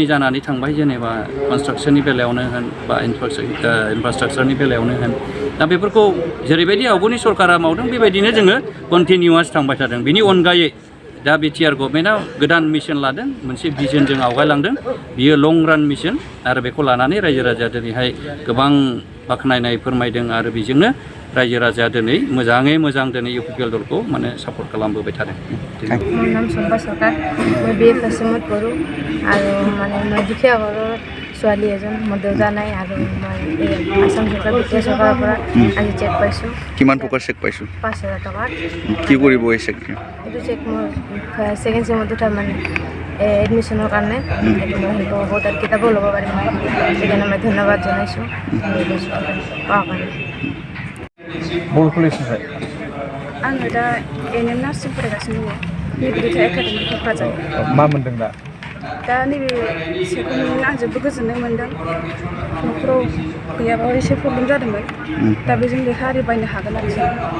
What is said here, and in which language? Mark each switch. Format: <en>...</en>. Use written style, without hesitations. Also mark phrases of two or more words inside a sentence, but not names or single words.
<brx>जानानै थांबाय जेनेबा कनस्ट्राक्सननि बेलायावनो होन बा इनफ्रास्ट्राक्चारनि बेलायावनो होन दा बेफोरखौ जेरैबायदि आवगोलनि सरकारा मावदों बेबायदिनो जोङो कन्टिनिउवास थांबाय थादों बिनि अनगायै दा बिटिआर गभर्नमेन्टआ गोदान मिशन लादों मोनसे भिजनजों आवगायलांदों बियो लं रान मिशन आरो बेखौ लानानै रायजो राजाया दिनैहाय गोबां बाख्नायनाय फोरमायदों आरो बेजोंनो रायजो राजाया दिनै मोजाङै मोजां दिनै UPPL दलखौ माने सापर्ट खालामबोबाय थादों।</brx> <as>মোৰ নাম চম্পা চৰকাৰ মই BA</as> <en>first sem</en> <as>পঢ়োঁ আৰু মানে মই দুখীয়া ঘৰৰ ছোৱালী এজন মোৰ দেউতা নাই আৰু মই এই আসাম চৰকাৰ বিটিআৰ চৰকাৰৰ পৰা আজি চেক পাইছোঁ। কিমান টকাৰ চেক পাইছোঁ? 5,000 টকাৰ। কি কৰিব এই চেক? এইটো চেক মোৰ</as> <en>second sem</en> <as>উঠাৰ মানে এডমিশ্যনৰ কাৰণে এইটো মই হেল্প হ'ব তাত কিতাপো ল'ব পাৰিম মই সেইকাৰণে মই ধন্যবাদ জনাইছোঁ পোৱাৰ কাৰণে।</as> <brx>बबे कलेजनिफ्राय? आङो दा NM नार्सिं फरायगासिनो दङ नैबे दुथा एकाडेमि क'क्राझार। मा मोनदों दा? दा नैबे सेखौ मोननानै आं जोबोद गोजोननाय मोन्दों न'खराव गैयाबा एसे प्रब्लेम जादोंमोन दा बेजों लेखा आरि बायनो हागोन आरो जों।</brx>